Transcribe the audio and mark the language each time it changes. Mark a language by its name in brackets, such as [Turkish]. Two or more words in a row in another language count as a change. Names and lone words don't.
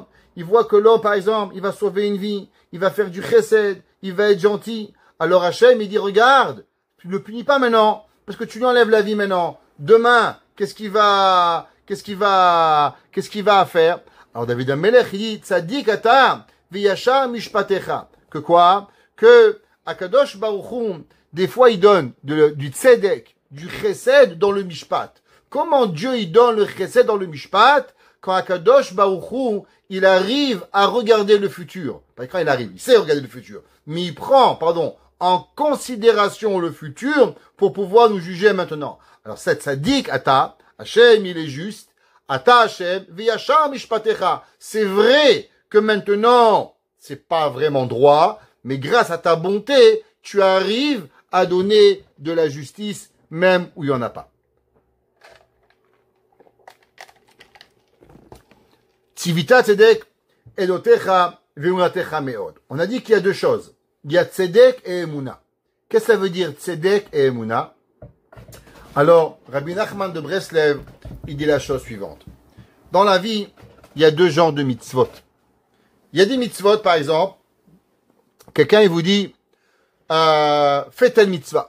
[French] Il voit que l'homme, par exemple, il va sauver une vie, il va faire du chesed, il va être gentil. Alors Hachem il dit regarde, tu ne le punis pas maintenant, parce que tu lui enlèves la vie maintenant. Demain, qu'est-ce qu'il va faire? Alors David Amelech il dit [Hebrew] צדיק אתה וישר משפטיך. [French] Que quoi? Que [Hebrew] הקדוש ברוך הוא, [French] des fois il donne du tzedek, du chesed dans le mishpat. Comment Dieu il donne le chesed dans le mishpat? Quand [Hebrew] הקדוש ברוך הוא, [French] il arrive à regarder le futur. Pas quand il arrive, il sait regarder le futur. Mais il prend, en considération le futur pour pouvoir nous juger maintenant. Alors cette [Hebrew] צדיק אתה, [French] Hachem il est juste, [Hebrew] אתה השם וישר משפטיך. [French] C'est vrai que maintenant, c'est pas vraiment droit, mais grâce à ta bonté, tu arrives à donner de la justice même où il n'y en a pas. [Hebrew] צוית צדק עדותיך ואמונה מאד. [French] On a dit qu'il y a deux choses. Il y a tzedek et emuna. Qu'est-ce que ça veut dire tzedek et emuna? Alors, Rabbi Nachman de Breslev, il dit la chose suivante. Dans la vie, il y a deux genres de mitzvot. Il y a des mitzvot, par exemple, quelqu'un il vous dit, fais telle mitzvah.